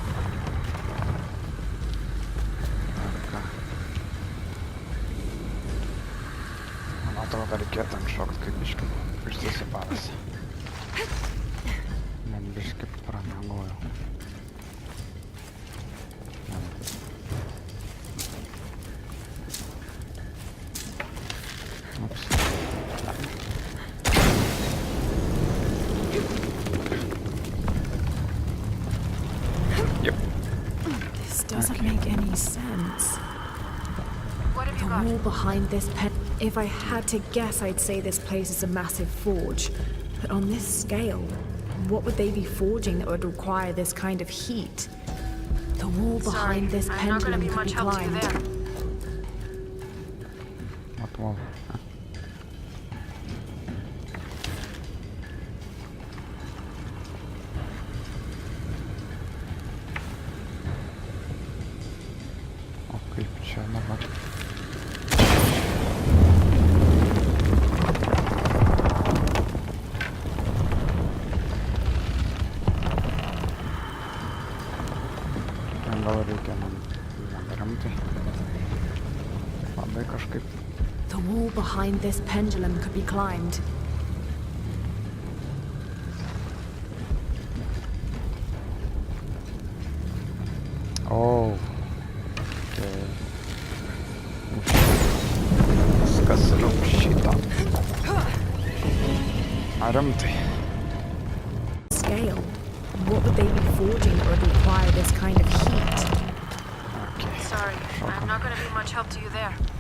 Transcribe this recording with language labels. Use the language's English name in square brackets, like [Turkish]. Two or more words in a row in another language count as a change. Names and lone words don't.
[Lithuanian] Man atrodo, reikėtų ant šokt, kaip biški išsisipavęs. Man biški pramegojau. Ups. [English] Yep. This doesn't make any sense. What have The you got? wall behind this If I had to guess, I'd say this place is a massive forge. But on this scale, what would they be forging that would require this kind of heat? The wall behind this I'm not gonna pendulum be could much be help to you climbed. there. What wall? [Lithuanian] Huh? O kaip čia dabar? Gal reikia man rimtai. Labai kažkaip. [English] The wall behind this pendulum could be climbed. Oh. [Lithuanian] Okay. Viskas yra už šitą. Rimtai. [English] Scale. What would they be forging that would require this kind of heat? Okay. Sorry, I'm not gonna be much help to you there.